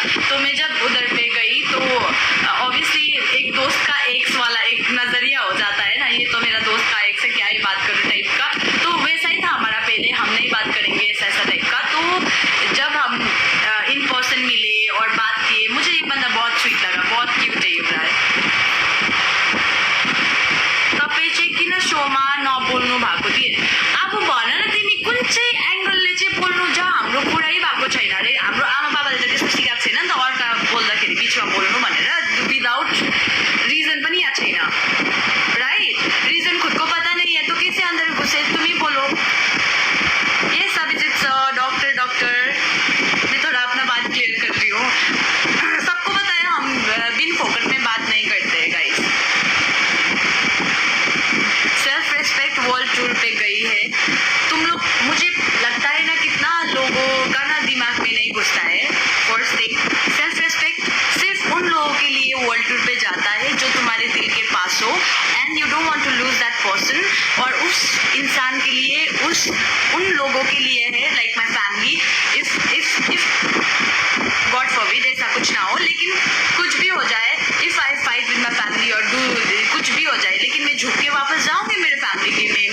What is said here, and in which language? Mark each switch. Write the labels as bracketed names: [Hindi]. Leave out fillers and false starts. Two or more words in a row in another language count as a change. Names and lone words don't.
[Hindi] तो मैं जब उधर पे गई तो ऑब्वियसली एक दोस्त का एक्स वाला एक नजरिया हो जाता है ना. ये तो मेरा दोस्त का एक्स से क्या ही बात करूँ टाइप का. तो वैसा ही था हमारा पहले. हम नहीं बात करेंगे ऐसा टाइप का. तो जब हम [English] in person [Hindi] मिले और बात किए मुझे ये बंदा बहुत स्वीट लगा. बहुत क्यूट है युवराज. [Nepali] तपाईँ चाहिँ किन शोमा नबोल्नु भएको थिएन. अब भन न तिमी कुन चाहिँ एङ्गलले चाहिँ बोल्नु. जहाँ हाम्रो कुरै भएको छैन अरे. हाम्रो आमा बाबाले त त्यस्तो सिकाएको छैन नि त अर्का बोल्दाखेरि बिचमा बोल्नु भनेर. [English] without reason [Nepali] पनि याद छैन. राइट. [Hindi] रिजन खुद को पता नहीं है तो कैसे अंदर घुसे. तुम ही बोलो. ये अभिजीत सर डॉक्टर मैं थोड़ा अपना बात क्लियर कर रही हूँ. सबको पता है हम बिन फोकट में बात नहीं करते हैं गाइस. [English] self respect world tour [Hindi] पे गई है. तुम लोग मुझे लगता है ना कितना लोगों का ना दिमाग में नहीं घुसता है. [English] first thing self respect [Hindi] सिर्फ उन लोगों के लिए [English] world tour [Hindi] पे जाता है जो तुम्हारे दिल के पास हो [English] and you don't want to lose that person. [Hindi] और उस इंसान के लिए उन लोगों के लिए है [English] like my family. if God forbid [Hindi] ऐसा कुछ ना हो लेकिन कुछ भी हो जाए. [English] if I fight with my family [Hindi] और डू कुछ भी हो जाए लेकिन मैं झुक के वापस जाऊंगी मेरे फैमिली के में.